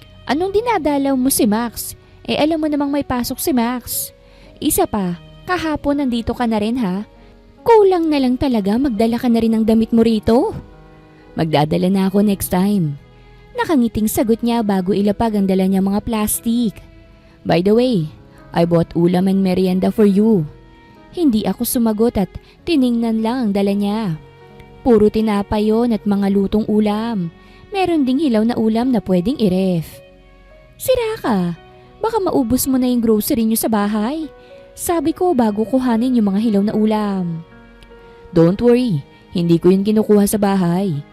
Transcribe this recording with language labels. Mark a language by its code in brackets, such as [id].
[tl] Anong dinadalaw mo si Max? Alam mo namang may pasok si Max. Isa pa, kahapon nandito ka na rin ha? Kulang na lang talaga magdala ka na rin ng damit mo rito. Magdadala na ako next time. Nakangiting sagot niya bago ilapag ang dala niya mga plastic. [en] By the way, I bought ulam and merienda for you. [tl] Hindi ako sumagot at tiningnan lang ang dala niya. Puro tinapay yon at mga lutong ulam. Meron ding hilaw na ulam na pwedeng i-ref. Sira ka, baka maubos mo na yung grocery niyo sa bahay. Sabi ko bago kuhanin yung mga hilaw na ulam. [en] Don't worry, [tl] hindi ko yun kinukuha sa bahay.